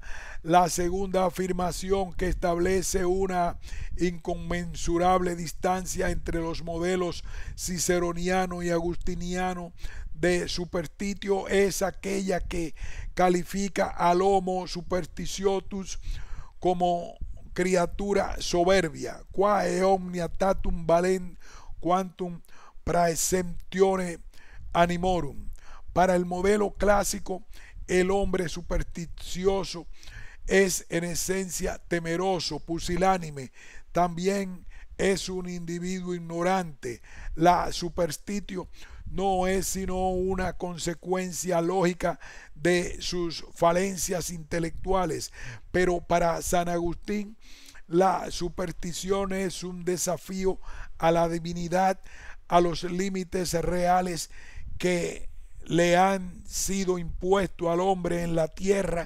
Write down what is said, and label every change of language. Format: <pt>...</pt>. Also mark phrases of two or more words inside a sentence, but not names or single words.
<es>La segunda afirmación, que establece una inconmensurable distancia entre los modelos ciceroniano y agustiniano de superstitio, es aquella que califica al</es> <la>homo superstitiotus</la> <es>como criatura soberbia,</es> <la>quae omnia tatum valent quantum praesemptione animorum.</la> <es>Para el modelo clásico, el hombre supersticioso es en esencia temeroso, pusilánime, también es un individuo ignorante. La superstitio no es sino una consecuencia lógica de sus falencias intelectuales, pero para San Agustín la superstición es un desafío a la divinidad, a los límites reales que le han sido impuestos al hombre en la tierra.</es>